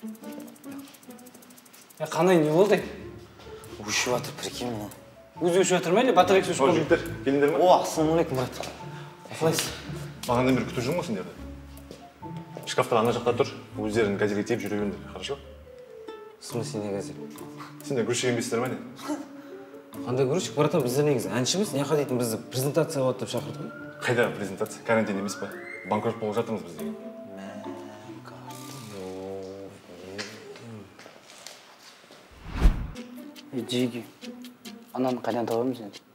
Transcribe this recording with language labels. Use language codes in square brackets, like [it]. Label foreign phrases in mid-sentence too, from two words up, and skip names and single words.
[kk] Қандай не болды? Өшіп жатыр, прикинь мұны. Өзі өшіп жатыр ма не? Батарейкасы өшіп қалды. Жігіттер, келіңдер ма? О, ассалаумағалейкум, брат. Қалайсыз? Бағанадан бері күтіп жүрмін ғой сендерді. Шкафта ана жақта тұр, өздерін газетке тиеп жүре беріңдер, хорошо? [ru] В смысле не газет? [kk] Сендер грузчик емессіздер ма не? Қандай грузчик, братан, біздер негізі әншіміз, не дейтін бізді презентация болады деп шақырды ғой. Қайда презентация? Карантин емес па? Банкрот болып жатырмыз біз деген. Жиги, ананы қайдан табамыз енді?